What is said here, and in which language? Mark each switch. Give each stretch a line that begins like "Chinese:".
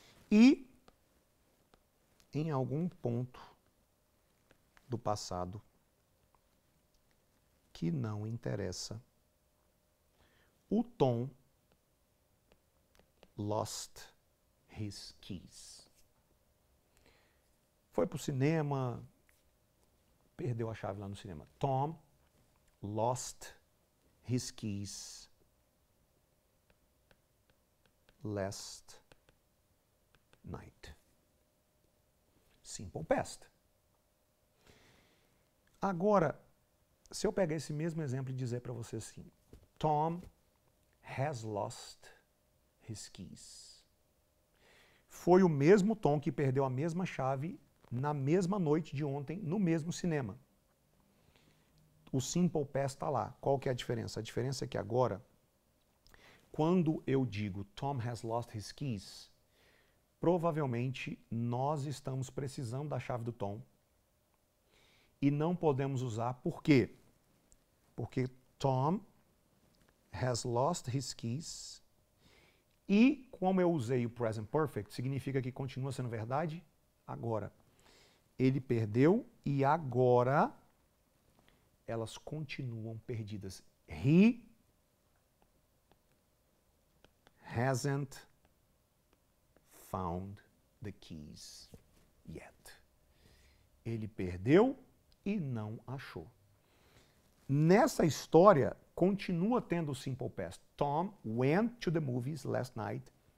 Portuguese: E em algum ponto do passado que não interessa, o Tom
English: lost his keys.
Portuguese: Foi pro cinema, perdeu a chave lá no cinema.
English: Tom lost his keys last night. Simple past.
Portuguese: Agora, se eu pegar esse mesmo exemplo e dizer para você assim,
English: Tom has lost his keys.
Portuguese: Foi o mesmo Tom que perdeu a mesma chave na mesma noite de ontem, no mesmo cinema. O simple past está lá. Qual que é a diferença? A diferença é que agora, quando eu digo
English: Tom has lost his keys,
Portuguese: provavelmente nós estamos precisando da chave do Tom e não podemos usar. Por quê? Porque
English: Tom has lost his keys
Portuguese: e, como eu usei o present perfect, significa que continua sendo verdade agora. Ele perdeu e agora elas continuam perdidas.
English: He hasn't found the keys yet.
Portuguese: Ele perdeu e não achou. Nessa história, continua tendo o simple past.
English: Tom went to the movies last night.